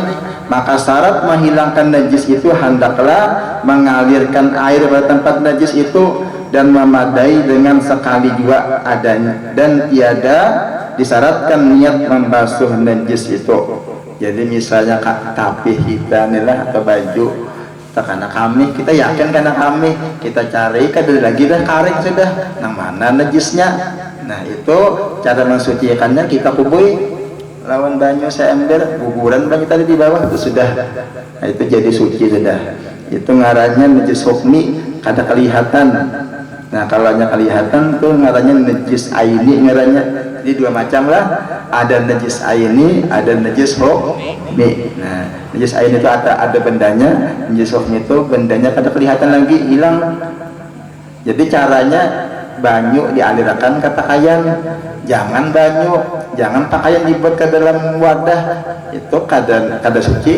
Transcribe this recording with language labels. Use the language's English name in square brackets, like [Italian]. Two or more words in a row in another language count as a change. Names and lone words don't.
[Malay] Maka syarat menghilangkan najis itu hendaklah mengalirkan air pada tempat najis itu dan memadai dengan sekali jua adanya, dan tiada disyaratkan niat membasuh najis itu. [Banjar] Jadi misalnya tapih kita inilah atau baju karena kami kita yakin karena kami kita cari kada lagi dah karing sudah, nang mana najisnya. Nah itu cara mensucikannya, kita kubui lawan banyu seember, guguran banyu tadi di bawah itu sudah. Nah, itu jadi suci sudah. Itu ngarannya najis hukmi, kada kelihatan. Nah kalau hanya kelihatan tuh ngarannya najis aini ngarannya. Jadi dua macam lah, ada najis aini, ada najis hukmi. Nah najis aini itu ada bendanya, najis hukmi itu bendanya kada kelihatan lagi, hilang. Jadi caranya banyu dialirkan ke pakaian, jangan pakaian dibuat ke dalam wadah, itu kada suci.